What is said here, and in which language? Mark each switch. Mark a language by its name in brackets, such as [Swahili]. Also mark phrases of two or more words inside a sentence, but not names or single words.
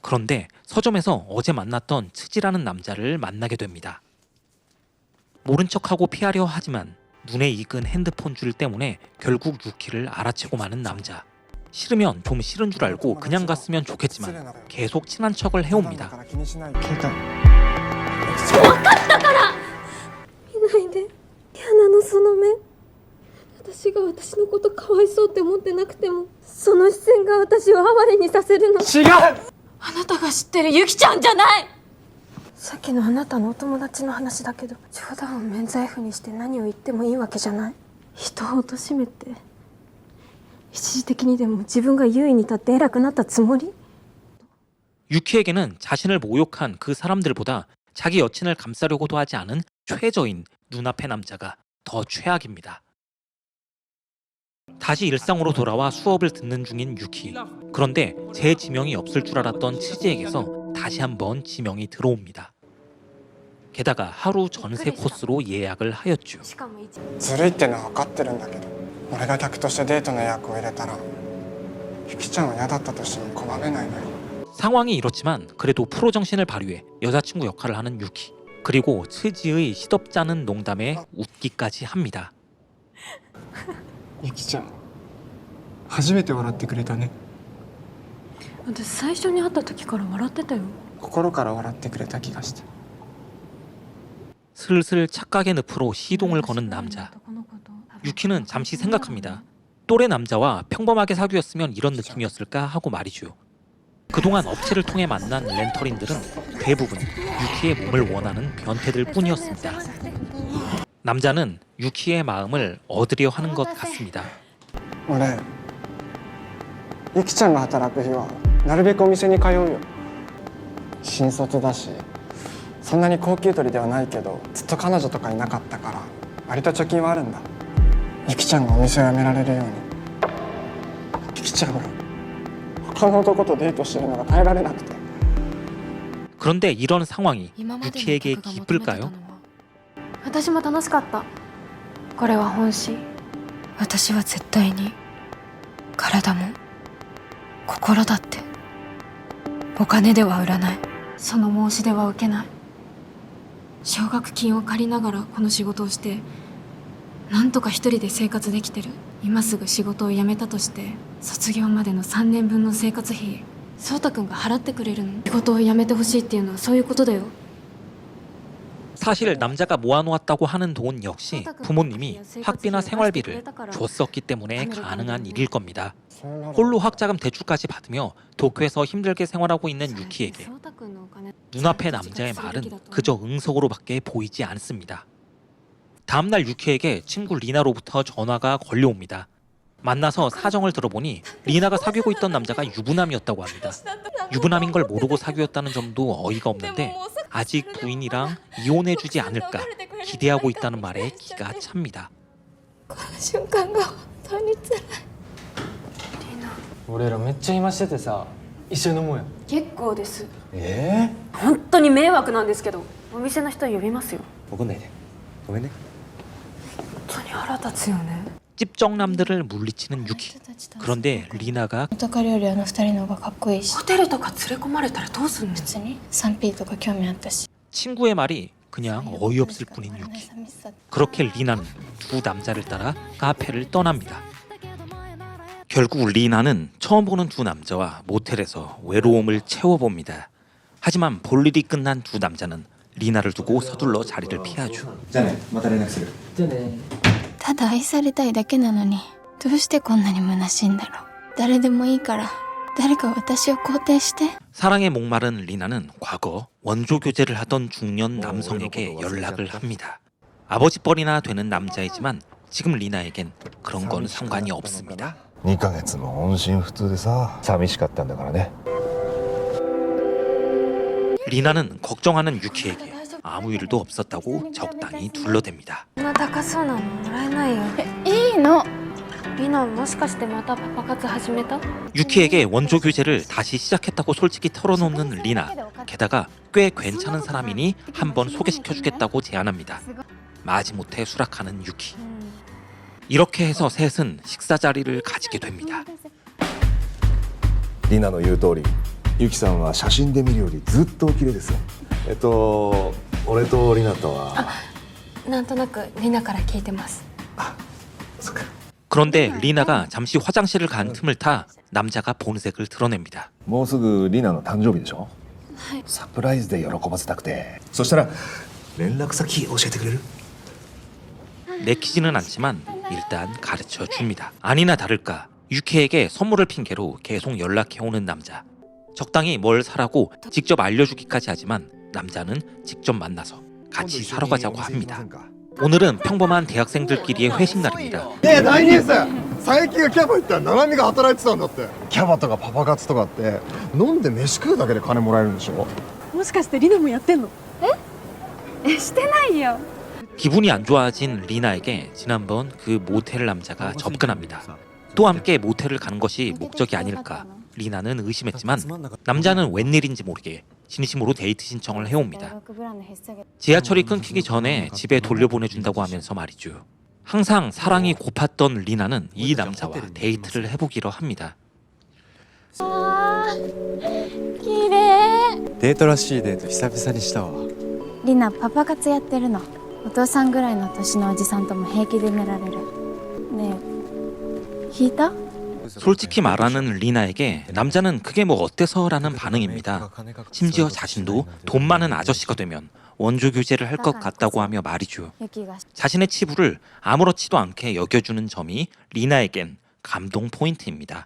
[Korean] 그런데 서점에서 어제 만났던 츠지라는 남자를 만나게 됩니다. 모른 척하고 피하려 하지만 눈에 익은 핸드폰 줄 때문에 결국 유키를 알아채고 마는 남자. 싫으면 좀 싫은 줄 알고 그냥 갔으면 좋겠지만 계속 친한 척을 해옵니다. [Japanese] 分かったから見ないでキャナのその目私が私のことかわいそうって思ってなくてもその視線が私を哀れにさせるの違うあなたが知ってるユキちゃんじゃないさっきのあなたのお友達の話だけど冗談を免罪符にして何を言ってもいいわけじゃない人を貶めて一時的にでも自分が優位に立って偉くなったつもり [Korean] 유키에게는 자신을 모욕한 그 사람들보다 자기 여친을 감싸려고도 하지 않은 최저인 눈앞의 남자가 더 최악입니다. 다시 일상으로 돌아와 수업을 듣는 중인 유키. 그런데 재지명이 없을 줄 알았던 츠지에게서 다시 한번 지명이 들어옵니다. 게다가 하루 전세 코스로 예약을 하였죠. [Japanese] ずるいってのは分かってるんだけど俺が客としてデートの予約を入れたらゆきちゃんは嫌だったとしても拒めないのよ [Korean] 상황이 이렇지만 그래도 프로 정신을 발휘해 여자친구 역할을 하는 유키. 그리고 츠지의 시덥잖은 농담에 웃기까지 합니다. [Japanese] ゆきちゃん初めて笑ってくれたね私最初に会った時から笑ってたよ心から笑ってくれた気がして [Korean] 슬슬 착각의 늪으로 시동을 거는 남자. 유키는 잠시 생각합니다. 또래 남자와 평범하게 사귀었으면 이런 느낌이었을까 하고 말이죠. 그동안 업체를 통해 만난 렌터린들은 대부분 유키의 몸을 원하는 변태들 뿐이었습니다. 남자는 유키의 마음을 얻으려 하는 것 같습니다. [Japanese] 俺ゆきちゃんが働く日はなるべくお店に通うよ新卒だしそんなに高級取りではないけどずっと彼女とかいなかったから割と貯金はあるんだゆきちゃんがお店を辞められるようにゆきちゃんが他の男とデートしてるのが耐えられなくて [Korean] 그런데 이런 상황이 유키에게 기쁠까요? [Japanese] 私も楽しかったこれは本心私は絶対に体も心だってお金では売らないその申し出は受けない奨学金を借りながらこの仕事をしてなんとか一人で生活できてる今すぐ仕事を辞めたとして卒業までの3年分の生活費颯太くんが払ってくれるの仕事を辞めてほしいっていうのはそういうことだよ [Korean] 사실 남자가 모아놓았다고 하는 돈 역시 부모님이 학비나 생활비를 줬었기 때문에 가능한 일일 겁니다. 홀로 학자금 대출까지 받으며 도쿄에서 힘들게 생활하고 있는 유키에게 눈앞의 남자의 말은 그저 응석으로밖에 보이지 않습니다. 다음날 유키에게 친구 리나로부터 전화가 걸려옵니다. 만나서 사정을 들어보니 리나가 사귀고 있던 남자가 유부남이었다고 합니다. 유부남인 걸 모르고 사귀었다는 점도 어이가 없는데 아직 부인이랑 이혼해주지 않을까 기대하고 있다는 말에 기가 찹니다. [Japanese] この瞬間が本当に辛い俺らめっちゃ暇しててさ一緒に飲もうよ結構です本当に迷惑なんですけどお店の人呼びますよ怒んないでごめんね本当に腹立つよね [Korean] 찝쩍남들을 물리치는 유키. 그런데 리나가 [Japanese] 男料理あの二人の方がかっこいいしホテルとか連れ込まれたらどうすんの別に 3P とか興味あったし [Korean] 친구의 말이 그냥 어이없을 뿐인 유키. 그렇게 리나는 두 남자를 따라 카페를 떠납니다. 결국 리나는 처음 보는 두 남자와 모텔에서 외로움을 채워봅니다. 하지만 볼 일이 끝난 두 남자는 리나를 두고 서둘러 자리를 피하죠. [Japanese] じゃあねまた連絡するじゃあねただ愛されたいだけなのにどうしてこんなに虚しいんだろう誰でもいいから誰か私を肯定して [Korean] 사랑에 목마른 리나는 과거 원조 교제를 하던 중년 남성에게 연락을 합니다. 아버지뻘이나 되는 남자이지만 지금 리나에겐 그런 건 상관이 없습니다. [Japanese] 2 ヶ月も音信不通でさ寂しかったんだからね [Korean] 리나는 걱정하는 유키에게 아무 일도 없었다고 적당히 둘러댑니다. [Japanese] こんな高そうなのもらえないよいいのリナもしかしてまたパパ活始めた [Korean] 유키에게 원조 교제를 다시 시작했다고 솔직히 털어놓는 리나. 게다가 꽤 괜찮은 사람이니 한번 소개시켜주겠다고 제안합니다. 마지못해 수락하는 유키. 이렇게 해서 셋은 식사 자리를 가지게 됩니다. [Japanese] リナの言う通りユキさんは写真で見るよりずっとお綺麗です。俺とリナとはなんとなくリナから聞いてます。 [Korean] 그런데 리나가 잠시 화장실을 간 틈을 타 남자가 본색을 드러냅니다. [Japanese] もうすぐリナの誕生日でしょ。サプライズで喜ばせたくて。そしたら連絡先教えてくれる？ [Korean] 내키지는 않지만 일단 가르쳐 줍니다. 아니나 다를까 유키에게 선물을 핑계로 계속 연락해오는 남자. 적당히 뭘 사라고 직접 알려주기까지 하지만 남자는 직접 만나서 같이 사러 가자고 합니다. 오늘은 평범한 대학생들끼리의 회식 날입니다. [Japanese] ねえ大ニュース、佐伯がキャバ行ったら七海が働いてたんだって。キャバとかパパ活とかって飲んで飯食うだけで金もらえるんでしょ。もしかしてリナもやってんの？してないよ。 [Korean] 기분이 안 좋아진 리나에게 지난번 그 모텔 남자가 접근합니다. 또 함께 모텔을 가는 것이 목적이 아닐까 리나는 의심했지만 남자는 웬일인지 모르게 진심으로 데이트 신청을 해옵니다. 지하철이 끊기기 전에 집에 돌려보내준다고 하면서 말이죠. 항상 사랑이 고팠던 리나는 이 남자와 데이트를 해보기로 합니다. [Japanese] 綺麗。デートらしいデート久々にしたわ。リナパパ活やってるの。お父さんぐらいの年のおじさんとも平気で寝られる。ねえ、引いた？ [Korean] 솔직히 말하는 리나에게 남자는 그게 뭐 어때서라는 반응입니다. 심지어 자신도 돈 많은 아저씨가 되면 원조 교제를 할 것 같다고 하며 말이죠. 자신의 치부를 아무렇지도 않게 여겨주는 점이 리나에겐 감동 포인트입니다.